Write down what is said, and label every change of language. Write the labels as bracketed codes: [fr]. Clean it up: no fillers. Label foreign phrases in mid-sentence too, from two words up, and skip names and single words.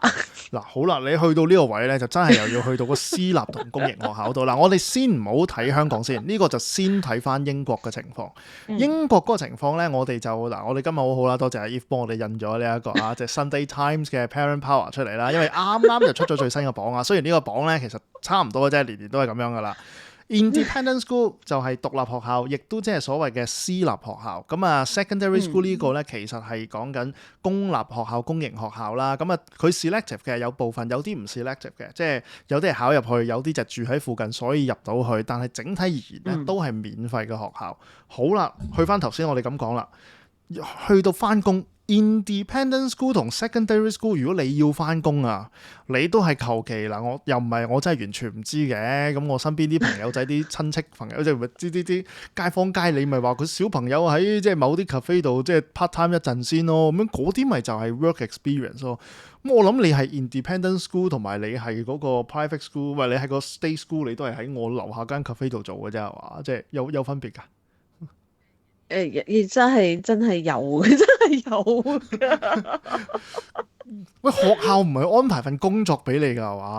[yue] 嗱，好啦，你去到呢個位咧，就真係又要去到個私立同公營學校度。嗱，我哋先唔好睇香港先，呢個就先睇翻英國嘅情況。英國嗰個情況咧，我哋就嗱，我哋今日好好啦，多謝阿 Eve 幫我哋印咗呢一個即係 Sunday Times 嘅 Parent Power 出嚟啦。因為啱啱就出咗最新嘅榜啊。雖然呢個榜咧其實差唔多嘅啫，年年都係咁樣噶啦。 [en] Independent school [yue] 就係獨立學校，亦都即係所謂嘅私立學校。咁啊， [en] secondary school [yue] 呢個咧其實係講緊公立學校、公營學校啦。咁啊，佢 selective 嘅有部分，有啲唔 selective 嘅，即係有啲係考入去，有啲就住喺附近，所以入到去。但係整體而言咧，都係免費嘅學校。好啦，去翻頭先我哋咁講啦，去到翻工。 [en] Independent school [yue] 同 [en] secondary school， [yue] 如果你要翻工啊，你都係求其嗱，我又唔係我真係完全唔知嘅。咁我身邊啲朋友仔、啲親戚朋友即係啲街坊街里，咪話佢小朋友喺即係某啲 cafe 度即係 [en] part time [yue] 一陣先咯。咁樣嗰啲咪就係 [en] work experience [yue] 咯。咁我諗你係 [en] independent school [yue] 同埋你係嗰個 [en] private school， [yue] 喂，你係個 [en] state school， [yue] 你都係喺我樓下間 cafe 度做嘅啫，係嘛？即係有分別㗎。真係有，真係有㗎。喂，學校唔係安排份工作俾你㗎係嘛？